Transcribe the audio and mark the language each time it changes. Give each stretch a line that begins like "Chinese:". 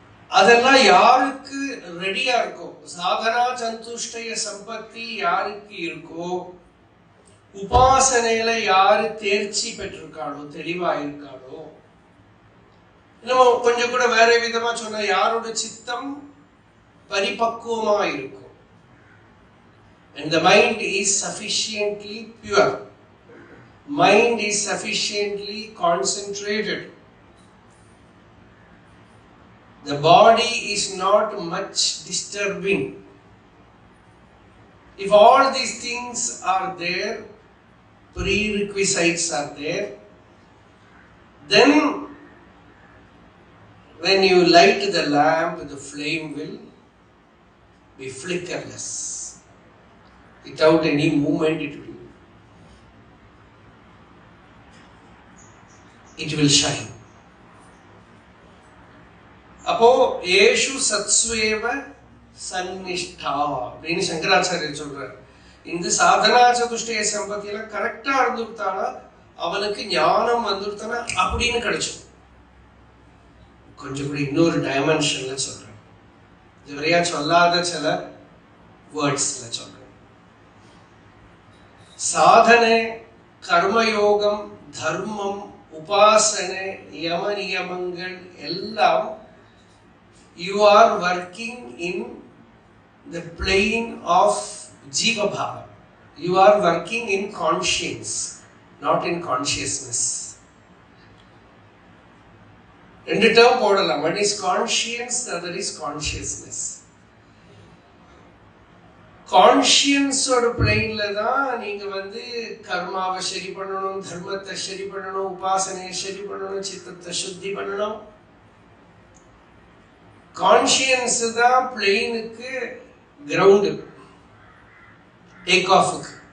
Tamil: அதெல்லாம் யாருக்கு ரெடியா இருக்கோ, சாதனா சந்துஷ்டய சம்பத்தி யாருக்கு இருக்கோ, உபாசனையில யாரு தேர்ச்சி பெற்றிருக்காளோ, தெளிவா இருக்காளோ, நம்ம கொஞ்சம் கூட வேற விதமா சொன்னா யாரோட சித்தம் பரிபக்குவமா இருக்கும்,
English: and the mind is sufficiently pure, mind is sufficiently concentrated. The body is not much disturbing. If all these things are there, prerequisites are there, then when you light the lamp, the flame will be flickerless. Without any movement, it will shine.
Tamil: அப்போ ஏஷு சத்ஸ்வேவ சன்னிஷ்டா அப்படின்னு சங்கராச்சாரியர் சொல்றார். இந்த சாதனா சதுஷ்டய சம்பத்தியில கரெக்டா இருந்துட்டானா அவனுக்கு ஞானம் வந்துட்டானா அப்படின்னு கிடைச்சோம். கொஞ்சம் கூட இன்னொரு டைமென்ஷன்ல சொல்றேன், இதுவரையா சொல்லாத சில வேர்ட்ஸ்ல சொல்றேன். சாதனை, கர்மயோகம், தர்மம், உபாசனை, யம நியமங்கள் எல்லாம்
English: you are working in the plane of Jiva Bhava. You are working in conscience, not in consciousness.
Tamil: ரெண்டு டேர்ம் போடலாம்.
English: one is conscience, the other is consciousness.
Tamil: கான்ஷியன்ஸோட பிளேன்ல தான் நீங்க கர்மாவை சரி பண்ணணும், தர்மத்தை சரி பண்ணணும், உபாசனையை சரி பண்ணணும், சித்தத்தை சுத்தி பண்ணணும். கான்ஷியன்ஸ் தான் பிளேனுக்கு கிரவுண்டு, டேக் ஆஃபுக்கு.